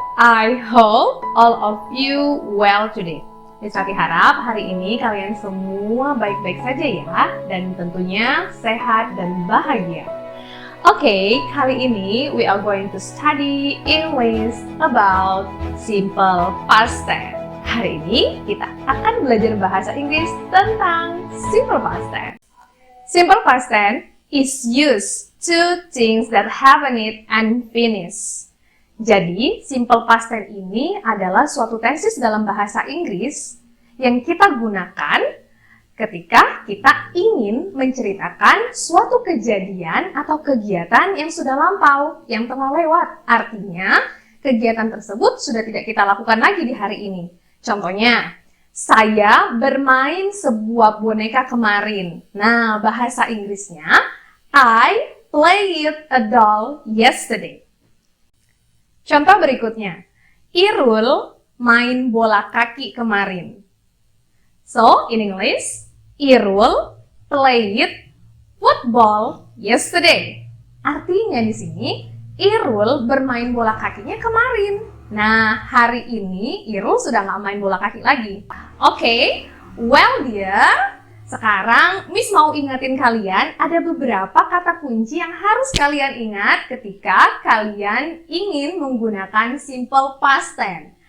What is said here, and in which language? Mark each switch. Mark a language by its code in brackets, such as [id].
[en] I hope all of you well today. [id] Miss Rati harap hari ini kalian semua baik-baik saja ya, dan tentunya sehat dan bahagia. Oke, kali ini [en] we are going to study English about simple past tense. [id] Hari ini kita akan belajar bahasa Inggris tentang simple past tense. [en] Simple past tense is used to things that haven't it and finish. [id] Jadi, simple past tense ini adalah suatu tenses dalam bahasa Inggris yang kita gunakan ketika kita ingin menceritakan suatu kejadian atau kegiatan yang sudah lampau, yang telah lewat. Artinya, kegiatan tersebut sudah tidak kita lakukan lagi di hari ini. Contohnya, saya bermain sebuah boneka kemarin. Nah, bahasa Inggrisnya, [en] I played a doll yesterday. [id] Contoh berikutnya, Irul main bola kaki kemarin. [en] So, in English, Irul played football yesterday. [id] Artinya di sini, Irul bermain bola kakinya kemarin. Nah, hari ini Irul sudah nggak main bola kaki lagi. Oke, [en] well dear. [id] Sekarang, Miss mau ingetin kalian ada beberapa kata kunci yang harus kalian ingat ketika kalian ingin menggunakan simple past tense.